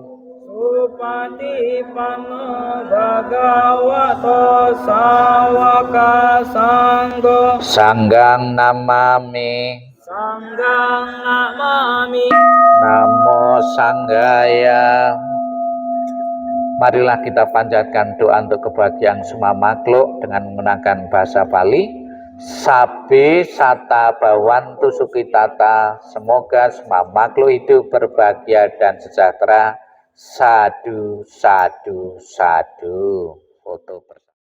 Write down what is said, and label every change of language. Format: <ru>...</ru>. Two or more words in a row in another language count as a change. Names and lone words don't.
<pi>Supati panno bhagavato sawaka sanggo. Sanggang namami. Sanggang namami. Namo Sanggaya.</pi> <id>Marilah kita panjatkan doa untuk kebahagiaan semua makhluk dengan menggunakan bahasa Bali.</id> <pi>Sabe sata bawantu sukitata.</pi> <id>Semoga semua makhluk hidup berbahagia dan sejahtera.</id> <pi>Sadu, sadu, sadu.</pi> <id>Foto bersama.</id>